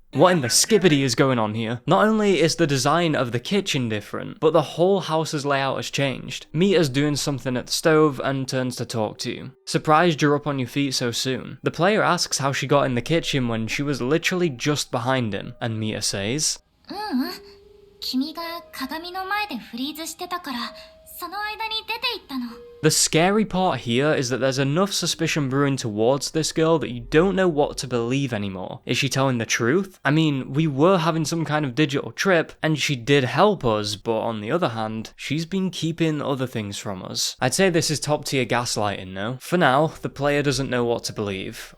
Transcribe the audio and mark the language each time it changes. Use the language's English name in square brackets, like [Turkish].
[English] What in the skibbity is going on here? Not only is the design of the kitchen different, but the whole house's layout has changed. Mita's doing something at the stove and turns to talk to you. Surprised you're up on your feet so soon. The player asks how she got in the kitchen when she was literally just behind him, and Mita says, [Japanese] 君が鏡の前でフリーズしてたから、その間に出て行ったの。 [English] The scary part here is that there's enough suspicion brewing towards this girl that you don't know what to believe anymore. Is she telling the truth? I mean, we were having some kind of digital trip, and she did help us, but on the other hand, she's been keeping other things from us. I'd say this is top tier gaslighting, no? For now, the player doesn't know what to believe.